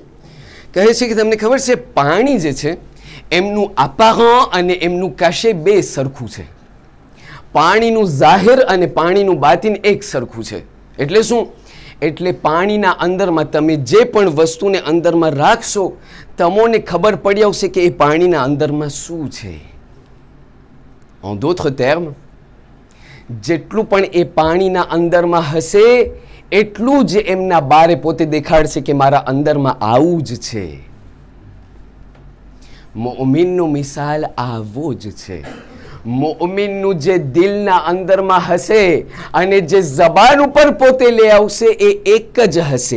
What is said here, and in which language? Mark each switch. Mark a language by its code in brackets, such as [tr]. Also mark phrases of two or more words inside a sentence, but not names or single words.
[gu] કહે છે કે તમને ખબર છે પાણી જે છે એમનું અપારન્ટ અને એમનું કાશે બે સરખું છે. પાણીનું જાહેર અને પાણીનું બાતિન એક સરખું છે. એટલે શું? એટલે પાણીના અંદરમાં તમે જે પણ વસ્તુને અંદરમાં રાખશો તમને ખબર પડી આવશે કે એ પાણીના અંદરમાં શું છે. [fr] En d'autres termes, [gu] જેટલું પણ એ પાણીના અંદરમાં હશે એટલું જ એમના બારે પોતે દેખાડશે કે મારા અંદરમાં આવું જ છે. મોમિનનો મિસાલ આવો જ છે. મોમિનનું જે દિલના અંદરમાં હશે અને જે જબાન ઉપર પોતે લઈ આવશે એ એક જ હશે.